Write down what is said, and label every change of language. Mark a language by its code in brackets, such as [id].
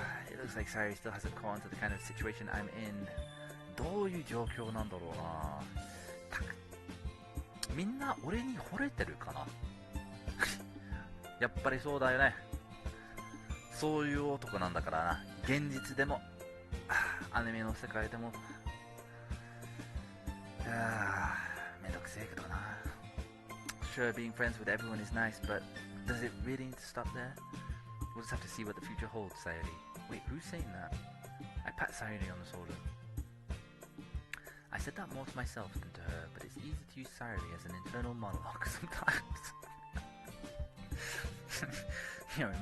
[en] It looks like Sayuri still hasn't caught on to the kind of situation I'm in. [ja] どういう状況なんだろうな。みんな俺に惚れてるかな。やっぱりそうだよね。そういう男なんだからな。現実でも、アニメの世界でも、めんどくせえけどな。 [en] Sure, being friends with everyone is nice, but does it really need to stop there? We'll just have to see what the future holds, Sayuri. Wait, who's saying that? I pat Sayuri on the shoulder. I said that more to myself than to her, but it's easy to use Sayuri as an internal monologue sometimes.